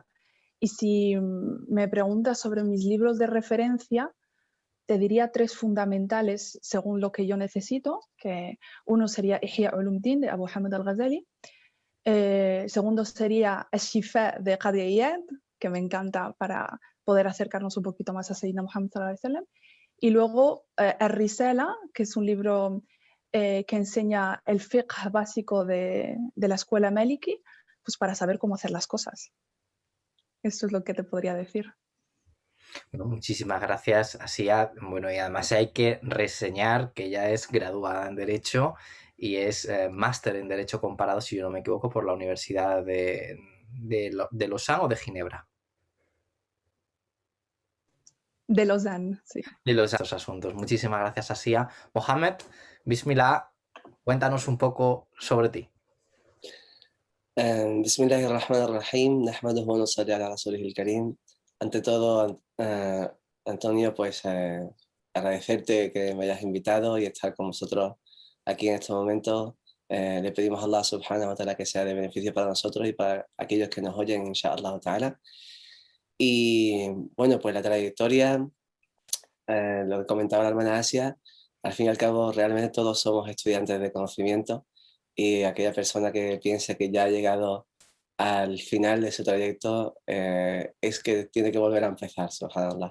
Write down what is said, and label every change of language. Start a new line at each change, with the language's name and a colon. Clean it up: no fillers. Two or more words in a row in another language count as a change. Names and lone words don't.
Spanish: Y si me preguntas sobre mis libros de referencia, te diría 3 fundamentales según lo que yo necesito, que uno sería Ihya Ulumuddin de Abu Hamid al-Ghazali, segundo sería Ash-Shifa de Qadi Iyad, que me encanta para poder acercarnos un poquito más a
Arabic: سيدنا محمد صلى الله عليه وسلم,
Spanish: y luego Ar-Risala, que es un libro que enseña el fiqh básico de la escuela Maliki, pues para saber cómo hacer las cosas. Esto es lo que te podría decir. Bueno, muchísimas gracias, Asia. Bueno, y además hay que reseñar que ella es graduada en Derecho y es máster en Derecho Comparado, si yo no me equivoco, por la Universidad de Lausanne o de Ginebra. De Lausanne, sí. De los dos asuntos. Muchísimas gracias, Asia. Mohamed, Bismillah, cuéntanos un poco sobre ti.
Arabic: بسم الله الرحمن الرحيم نحمده ونصلي على رسوله الكريم.
Spanish: Ante todo, Antonio, pues agradecerte que me hayas invitado y estar con vosotros aquí en estos momentos. Le pedimos a Allah
Arabic: سبحانه وتعالى
Spanish: que sea de beneficio para nosotros y para aquellos que nos oyen,
Arabic: إن شاء الله تعالى.
Spanish: Y bueno, pues la trayectoria, lo que comentaba la hermana Asia, al fin y al cabo realmente todos somos estudiantes de conocimiento y aquella persona que piense que ya ha llegado al final de su trayecto es que tiene que volver a empezar, subhanallah.